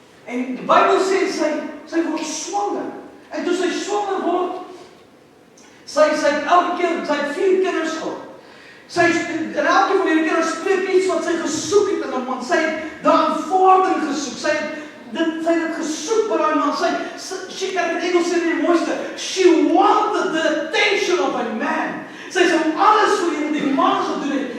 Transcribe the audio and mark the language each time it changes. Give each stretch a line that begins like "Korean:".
Afrikaans: En die Bybel sê, sy word swanger. En toe sy swanger word, sy elke keer, sy het 4 kinders gehad. En elke van die kinders spreek iets wat sy gesoek het in 'n man. Sy het daar aanvaarding gesoek. Sy het dit gesoek by daai man.
English: She
Afrikaans: kan in Engels sê die mooiste.
English: She wanted the attention of a man.
Afrikaans: Sy sou alles vir die man gedoen het.